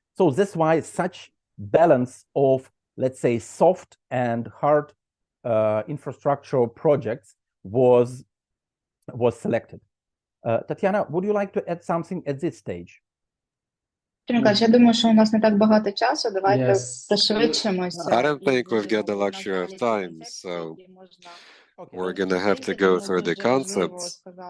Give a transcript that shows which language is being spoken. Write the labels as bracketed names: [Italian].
[English] So that's why such balance of, let's say, soft and hard infrastructural projects was selected. Tatiana, would you like to add something at this stage? [Ukrainian] Я думаю, що у нас не так багато часу. Давайте [English] Yes. [Ukrainian] пришвидшимося. [English] I don't think we've got the luxury of time, so we're going to have to go through the concepts.